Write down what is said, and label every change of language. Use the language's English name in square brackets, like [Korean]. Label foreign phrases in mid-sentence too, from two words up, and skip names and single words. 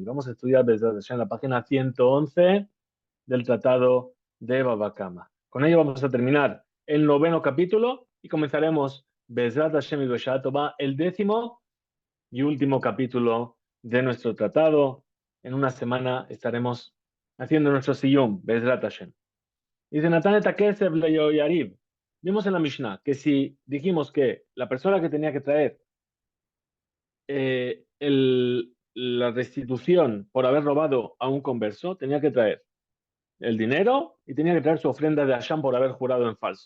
[Spanish] Vamos a estudiar desde en la página 111 del Tratado de Baba Kama. Con ello vamos a terminar el noveno capítulo y comenzaremos [Hebrew] בעזרת השם [Spanish] y [Hebrew] בשעה טובה, [Spanish] el décimo y último capítulo de nuestro tratado. En una semana estaremos haciendo nuestro siyum, [Hebrew] בעזרת השם. Dice נתן את הכסף ליהויריב. [Spanish] Vimos en la Mishnah que si dijimos que la persona que tenía que traer la restitución por haber robado a un converso, tenía que traer el dinero y tenía que traer su ofrenda de Hashem por haber jurado en falso.